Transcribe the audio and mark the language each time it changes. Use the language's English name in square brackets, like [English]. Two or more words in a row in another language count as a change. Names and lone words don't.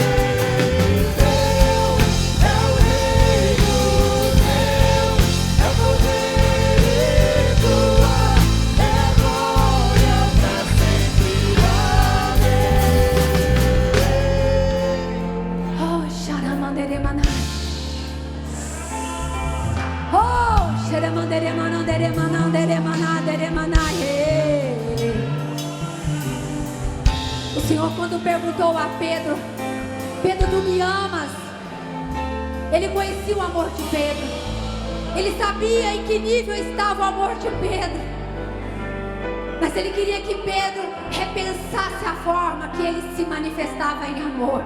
[Portuguese] Teu é o reino, teu é o poder e tua é a glória pra sempre. Amém. Oh, Sharamandere Manai. Oh, Sharamandere Manandere Manandere Manandere Manai. O Senhor, quando perguntou a Pedro: Pedro, tu me amas? Ele conhecia o amor de Pedro. Ele sabia em que nível estava o amor de Pedro. Mas ele queria que Pedro repensasse a forma que ele se manifestava em amor.